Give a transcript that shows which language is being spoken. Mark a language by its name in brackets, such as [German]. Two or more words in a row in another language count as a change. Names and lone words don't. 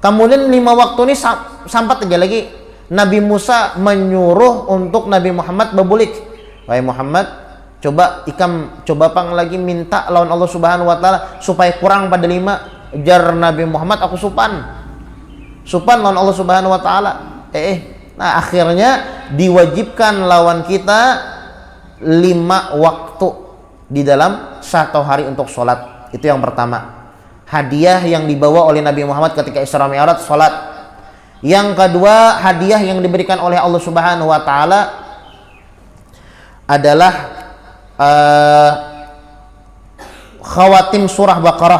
[Indonesian] Kemudian 5 waktu ini sampai 3 lagi. Nabi Musa menyuruh untuk Nabi Muhammad berbulik. [Banjar] Wahai Muhammad, coba pang lagi minta lawan Allah [Arabic] سبحانه وتعالى [Banjar] supaya kurang pada 5. Jar Nabi Muhammad, aku supan lawan Allah [Arabic] سبحانه وتعالى. [Banjar] Nah, akhirnya diwajibkan lawan kita 5 waktu di dalam 1 hari untuk sholat. [Indonesian] Itu yang pertama. Hadiah yang dibawa oleh Nabi Muhammad ketika Isra Mi'raj, sholat. Yang kedua, hadiah yang diberikan oleh Allah [Arabic] سبحانه وتعالى [Indonesian] adalah khawatim surah Baqarah.